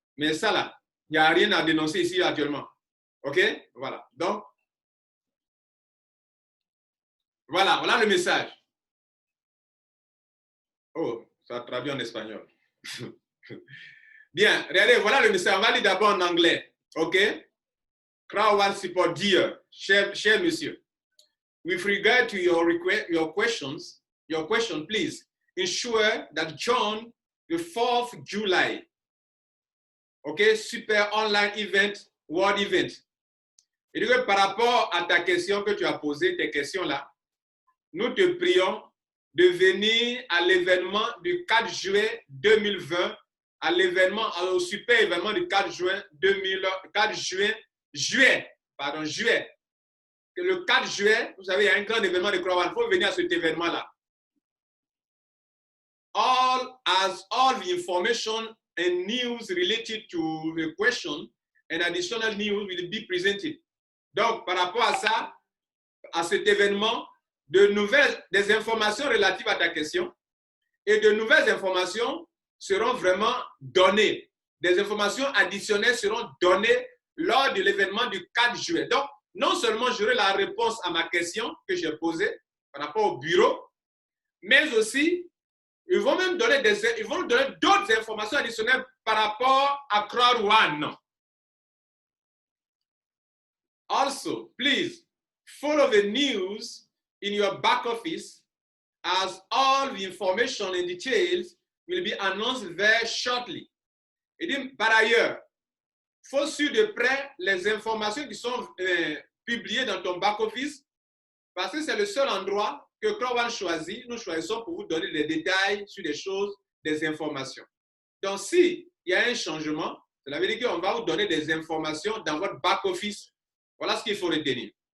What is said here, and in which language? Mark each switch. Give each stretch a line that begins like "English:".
French: Mais ça là, il n'y a rien à dénoncer ici actuellement. OK? Voilà. Donc, voilà le message. Oh, ça traduit en espagnol. Bien, regardez, voilà le message. On va lire d'abord en anglais.
English: OK? Crowan support, dear,
French: cher monsieur.
English: With regard to your question, please ensure that John the 4th July, OK, super online event, world event.
French: Et donc, par rapport à ta question que tu as posée, tes questions-là, nous te prions de venir à l'événement du 4 juillet 2020, au super événement du 4 juin 2000, juillet. Le 4 juillet, vous savez, il y a un grand événement de Crowan. Il faut venir à cet événement-là.
English: All the information and news related to the question and additional news will be presented.
French: Donc, par rapport à ça, à cet événement, des informations relatives à ta question et de nouvelles informations seront vraiment données. Des informations additionnelles seront données lors de l'événement du 4 juillet. Donc, non seulement j'aurai la réponse à ma question que j'ai posée par rapport au bureau, mais aussi, ils vont même donner d'autres informations additionnelles par rapport à Crowd One.
English: Also, please follow the news in your back office as all the information and details will be announced very shortly.
French: Et dit, par ailleurs, il faut suivre de près les informations qui sont publiées dans ton back office parce que c'est le seul endroit que Crowd One choisit. Nous choisissons pour vous donner des détails sur des choses, des informations. Donc, s'il y a un changement, cela veut dire qu'on va vous donner des informations dans votre back office. Voilà ce qu'il faut retenir.